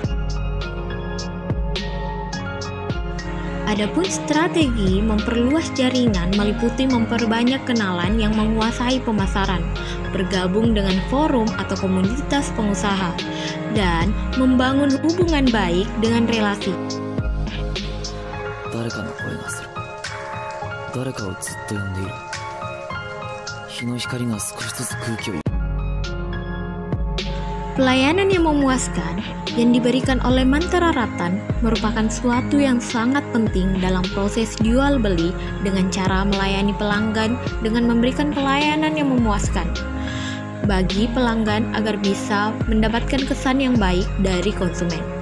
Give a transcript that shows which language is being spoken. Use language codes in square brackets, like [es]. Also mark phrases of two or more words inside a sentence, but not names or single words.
[id] Adapun strategi memperluas jaringan meliputi memperbanyak kenalan yang menguasai pemasaran, bergabung dengan forum atau komunitas pengusaha, dan membangun hubungan baik dengan relasi. [ja] 誰かの声がする。誰かをずっと呼んでいる。日の光が少しずつ空気を。 [id] Pelayanan yang memuaskan yang diberikan oleh Mantra Rattan merupakan suatu yang sangat penting dalam proses jual beli dengan cara melayani pelanggan dengan memberikan pelayanan yang memuaskan bagi pelanggan agar bisa mendapatkan kesan yang baik dari konsumen.